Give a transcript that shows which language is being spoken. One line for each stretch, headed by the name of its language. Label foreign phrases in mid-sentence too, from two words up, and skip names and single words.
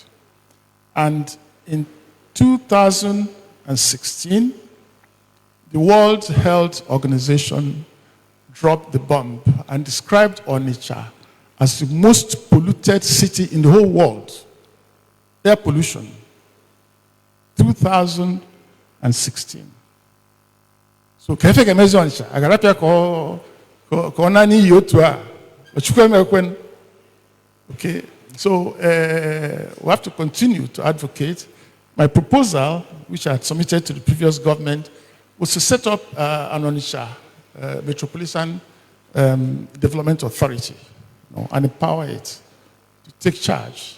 English: And in 2016, the World Health Organization dropped the bomb and described Onitsha as the most polluted city in the whole world. Air pollution. 2016. So, kefe kemezi Onitsha. Agarapia ko nani yotua. Okay. So, we have to continue to advocate. My proposal, which I had submitted to the previous government, was to set up an Onitsha Metropolitan Development Authority, and empower it to take charge.